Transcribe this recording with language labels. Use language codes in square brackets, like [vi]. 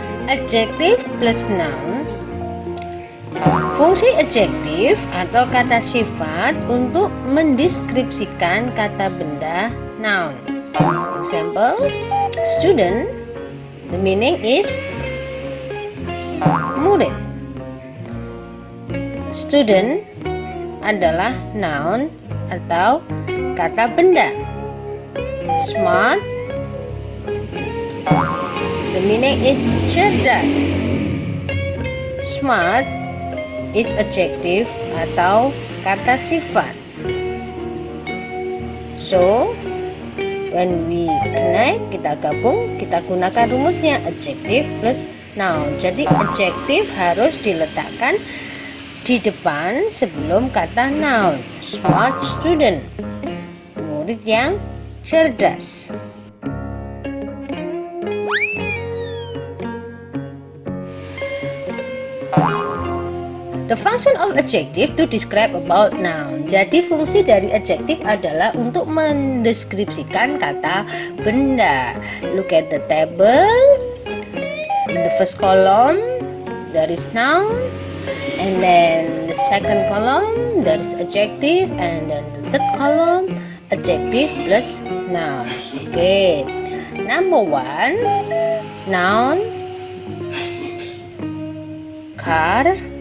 [en] Adjective plus noun. [id] Fungsi adjektif atau kata sifat untuk mendeskripsikan kata benda noun. [en] Example, student, the meaning is murid. [id] Student adalah noun atau kata benda. [en] Smart, the meaning is cerdas. Smart is adjective [id] atau kata sifat. [en] So, when we connect, [id] kita gabung, kita gunakan rumusnya [en] adjective plus noun. [id] Jadi adjective harus diletakkan di depan sebelum kata noun. [en] Smart student, [id] murid yang cerdas. [en] The function of adjective to describe about noun. [id] Jadi fungsi dari adjective adalah untuk mendeskripsikan kata benda. [en] Look at the table. In the first column there is noun, and then the second column there is adjective, and then the third column adjective plus noun. Okay. Number 1, noun, car.